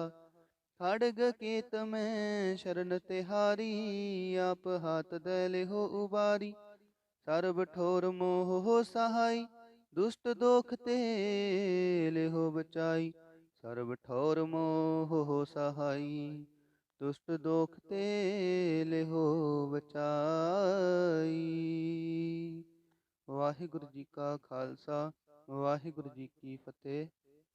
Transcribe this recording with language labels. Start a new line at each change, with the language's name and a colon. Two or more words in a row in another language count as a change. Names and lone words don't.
Hindi: खड़ग केत में शरण तिहारी, आप हाथ दे लेहो उबारी। सर्ब ठोर मोह हो सहाय, दुष्ट दोख ते लेहो बचाई। सर्ब ठोर मोह हो सहाय, दुष्ट दोख ते लेहो बचाई। वाहिगुरु जी का खालसा, वाहिगुरु जी की फतेह।